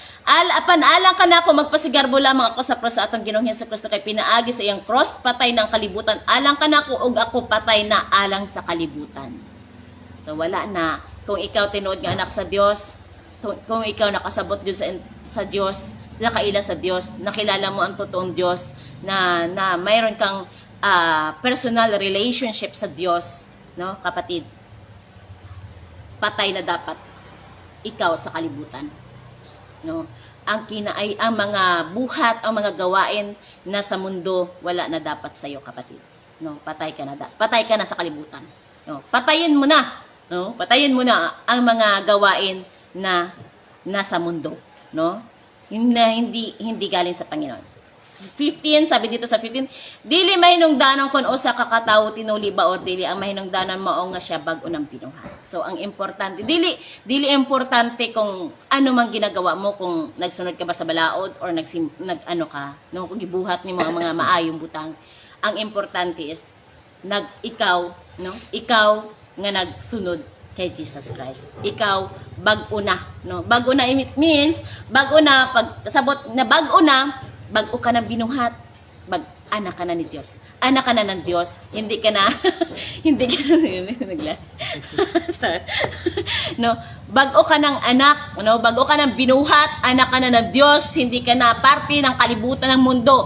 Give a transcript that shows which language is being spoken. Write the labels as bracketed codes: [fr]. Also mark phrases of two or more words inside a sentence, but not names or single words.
[ceb] Apan alang ka na ako, magpasigarbo lamang ako sa cross sa atong Ginoong Hesus Kristo kay pinaagi sa iyang cross, patay ng kalibutan. Alang ka na ako, ug ako patay na alang sa kalibutan. So wala na. Kung ikaw tinuod nga anak sa Dios, kung ikaw nakasabot Diyos sa Diyos, nakaila sa Diyos, [tl] nakilala mo ang totoong Diyos, na mayroon kang [en] personal relationship [tl] sa Diyos, no, kapatid, [ceb] patay na dapat ikaw sa kalibutan, [tl] no. Ang mga buhat, ang mga gawain na sa mundo, wala na dapat sa iyo, kapatid, no. [ceb] Patay ka na sa kalibutan, [tl] no. Patayin mo na ang mga gawain na nasa mundo, no, hindi galing sa Panginoon. 15, sabi dito sa 15, [ceb] dili mahinungdanon kun usa ka katawo tinuli ba or dili ang mahinungdanon mao nga siya bag-o nang binuhat. So ang importante, dili importante [tl] kung ano man ginagawa mo, [ceb] kung nagsunod ka ba sa balaod or nag-ano ka, no, kung gibuhat nimo ang mga maayong butang. Ang importante is ikaw nga nagsunod kay Jesus Christ. Ikaw bag-o na, no? Bag-o na, [en] it means [ceb] bag-o na, pag sabot na bag-o na, bag-o ka ng binuhat, anak ka na ni Diyos. [tl] Anak ka na ng Diyos. Hindi ka na naglas. Sorry. No, bag-o ka ng anak, no? Bag-o ka ng binuhat, anak ka na ng Diyos. Hindi ka na parte ng kalibutan ng mundo.